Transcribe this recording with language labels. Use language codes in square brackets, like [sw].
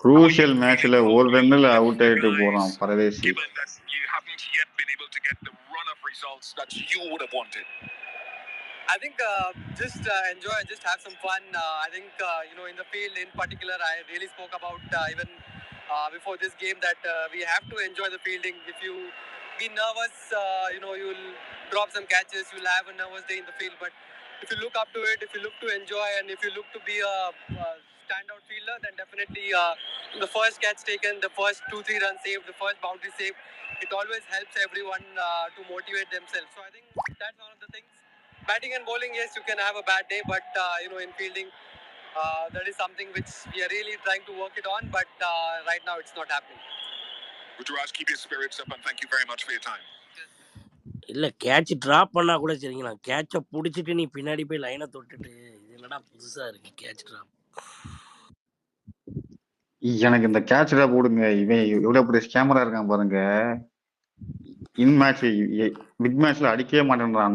[ta] Crucial மேட்ச்ல ஒரு ரன்னுல out ஆயிட்டு போறான் பரதேசி. [en] Given that you haven't yet been able to get the run of results that you would have wanted. I think just enjoy, just have some fun. I think in the field in particular, I really spoke about even before this game that we have to enjoy the fielding. If you be nervous, you'll drop some catches. You'll have a nervous day in the field. But if you look up to it, if you look to enjoy, and if you look to be a standout fielder, then definitely the first catch taken, the first 2-3 runs saved, the first boundary saved, it always helps everyone to motivate themselves. So I think that's one of the things. Batting and bowling, yes, you can have a bad day, but in fielding, that is something which we are really trying to work it on, but right now it's not happening. Ruturaj, keep your spirits up and thank you very much for your time. [ta] இல்லை catch drop பண்ணால் கூட சரிங்களா, கேட்சை பிடிச்சிட்டு நீ பின்னாடி போய் லைனை தொட்டுட்டு இது என்னடா புதுசாக இருக்கு கேட்ச் ட்ராப். எனக்கு இந்த கேட்ச் தான் போடுங்க. இவன் எவ்வளவு பெரிய கேமரா இருக்கான் பாருங்க. இன் மேட்ச் பிக் மேட்ச்ல அடிக்கவே மாட்டேன்றான்.